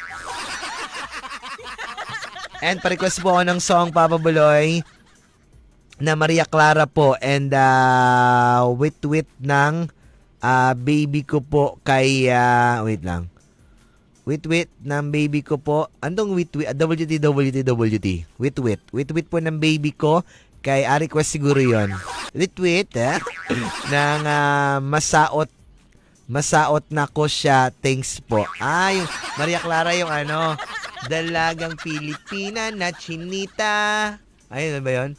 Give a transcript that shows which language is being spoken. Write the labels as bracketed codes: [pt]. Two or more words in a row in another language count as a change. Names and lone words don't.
[tl] And pa-request po ako ng song, Papa Buloy, na Maria Clara po, and wit-wit ng baby ko po kay wait lang. Wit-wit ng baby ko po. Andong wit-wit? WT. Wit-wit po ng baby ko kay request siguro yon. Wit-wit ng masaot na ko siya. Thanks po. Yung Maria Clara yung Dalagang Pilipina na chinita. Ayun ba yun?